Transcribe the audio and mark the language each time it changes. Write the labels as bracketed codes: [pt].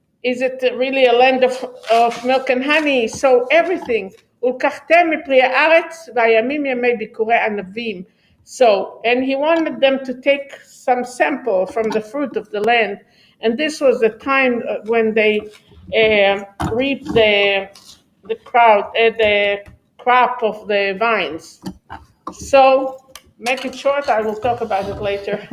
[en] Is it really a land of milk and honey? So everything, [he] ולקחתם מפרי הארץ והימים ימי ביקורי ענבים. [en] So, and he wanted them to take some sample from the fruit of the land. And this was the time when they reaped the crop of the vines. So, make it short, I will talk about it later.